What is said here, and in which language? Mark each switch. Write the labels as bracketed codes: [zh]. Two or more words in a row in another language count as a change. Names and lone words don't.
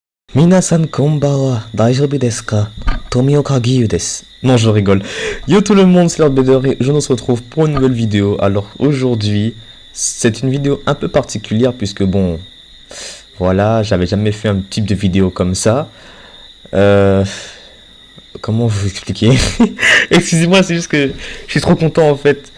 [ja] 皆さんこんばんは、大丈夫ですか?冨岡義勇です. [fr] Non, je rigole. Yo tout le monde, c'est Lord Bader et je nous retrouve pour une nouvelle vidéo. Alors aujourd'hui, c'est une vidéo un peu particulière puisque bon, voilà, j'avais jamais fait un type de vidéo comme ça. Comment vous expliquer? Excusez-moi, c'est juste que je suis trop content en fait.